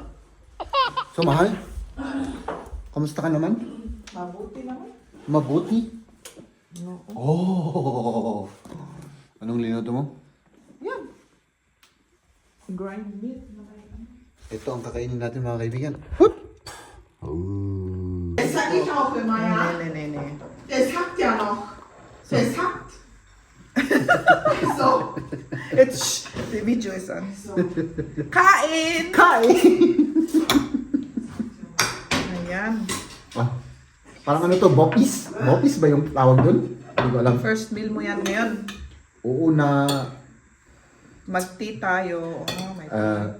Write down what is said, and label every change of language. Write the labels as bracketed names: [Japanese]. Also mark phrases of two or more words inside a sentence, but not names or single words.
[Filipino] So, mahal. Kamusta ka naman? Mabuti naman. Mabuti? Oo. Oh! Anong linuto mo? [English] Yan. grind meat. [Filipino] Ito ang kakainin natin mga kaibigan. Hup! Oh. [German] Das hat nicht aufgemacht, ja? Nee. Das hackt ja noch. Das hackt. So. [English] It's, the video is on. [Filipino] Kain! Ayan. Ah, parang ano to, bopis? Bopis ba yung tawag doon? Hindi ko alam. [English] First meal [Filipino] mo yan ngayon. Oo na Mag-tea tayo. [English] Oh my God.